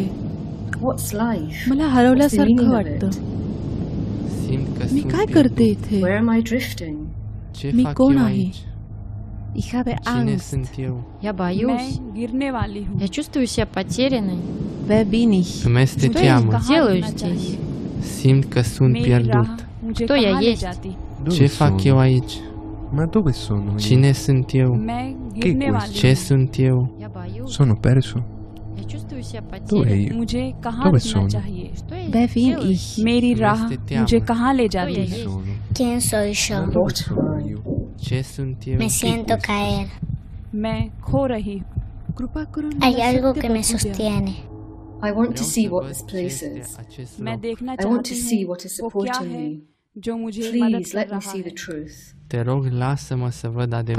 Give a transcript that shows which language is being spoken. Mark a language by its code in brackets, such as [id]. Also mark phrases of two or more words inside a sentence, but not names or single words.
[en] What's life? [mr] मला हरवल्यासारखं वाटतं. मी काय करते इथे? [en] Where am I drifting? [mr] मी कोण आहे? [de] Ich habe Angst. [ru] Я боюсь. Я чувствую себя потерянной. [de] Wer bin ich? [ru] Что я делаю здесь? [ro] Simt că sunt pierdut. [ru] Кто я есть? [ro] Ce fac eu aici? [it] Ma dove sono io? [ro] Cine sunt eu? [it] Che è questo? [ro] Ce sunt eu? [it] Sono perso? [ru] Я чувствую себя [it] Dove [ru] потерянной. [it] io? Dove sono? [de] Wer bin ich? [hi] मेरी राह मुझे कहाँ ले जाती [it] Dove sono? [es] ¿Quién soy yo? [it] Dove sono io? [ro] Ce sunt eu? [es] Me siento caer. [mr] कृपा करून [es] Hay [mr] मला [es] algo [mr] सत्य [es] que me [mr] बघू द्या. [es] sostiene. [en] I want to see what this place is. I want to see what is supporting me. Please let me see the truth. [ro] Te rog, lasă-mă să văd adevărul.